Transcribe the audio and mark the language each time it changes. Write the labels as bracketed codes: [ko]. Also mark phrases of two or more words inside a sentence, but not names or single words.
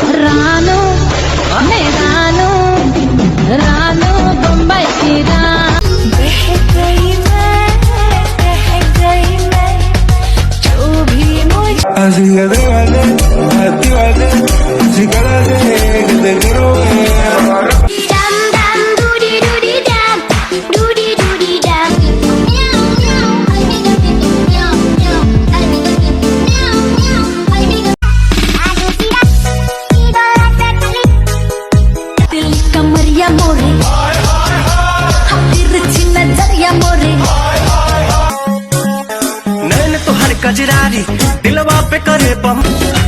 [hi] रानू मैं रानू रानू बम्बई की बह गई मैं जो भी मुझे [es] así que déjale, actívate, si calas que te quiero ver. dam dam doody doody dam doody doody dam meow meow meow meow [hi] दिल कमरिया मोरे तिरछी नजरिया मोरे नैन तो हर कजरारी दिलवा पे करे बम